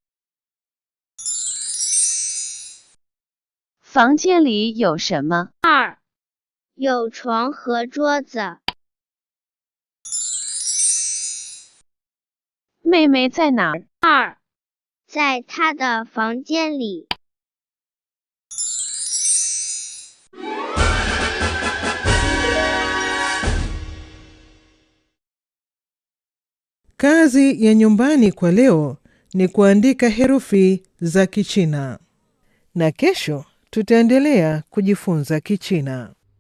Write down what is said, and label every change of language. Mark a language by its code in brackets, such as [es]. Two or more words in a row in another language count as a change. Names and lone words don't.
[zh] 房间里有什么？2，有床和桌子。妹妹在哪儿？2，在她的房间里。 [sw] Kazi ya nyumbani kwa leo ni kuandika herufi za Kichina. Na kesho tutaendelea kujifunza Kichina.